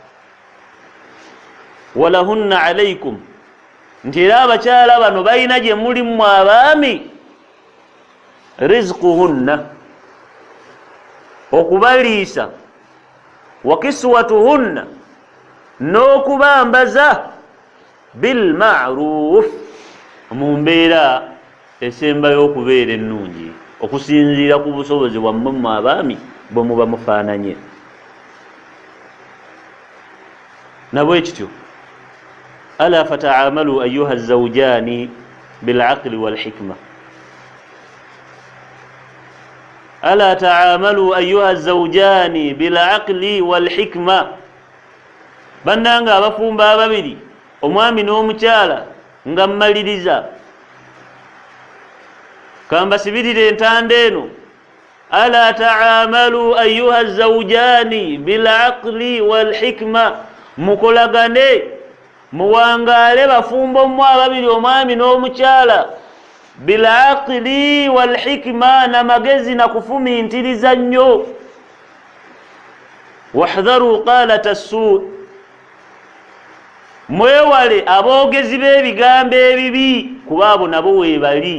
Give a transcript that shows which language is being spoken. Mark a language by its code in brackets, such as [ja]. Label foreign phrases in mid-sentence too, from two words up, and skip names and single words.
[ar] ولهن عليكم, [lg] nti era abakyala bano balina gye mulimu abaami rizquhunna, okubaliisa, [ar] وكسوتهن, [lg] n'okubambaza [ar] بالمعروف, [lg] mu mbeera esembayo okubeera ennungi okusinziira ku busobozi bwammwe mu abaami bwe muba mufaananye. Nabwe kityo [ar] ألا فتعاملوا أيها الزوجان بالعقل والحكمة, ألا تعاملوا أيها الزوجان بالعقل والحكمة. [lg] Bannanga abafumba ababiri, omwami n'omukyala, nga mmaliriza kambasibirire entanda eno. [ar] ألا تعاملوا أيها الزوجان بالعقل والحكمة, [lg] mukolagane muwangaale bafumbo mmwe ababiri, omwami n'omukyala, [ar] بالعقل والحكمة, [lg] na magezi na kufumintiriza nnyo. [ar] واحذروا قالة السوء', [lg] mwewale aboogezi b'ebigambo ebibi, kuba abo nabo weebali.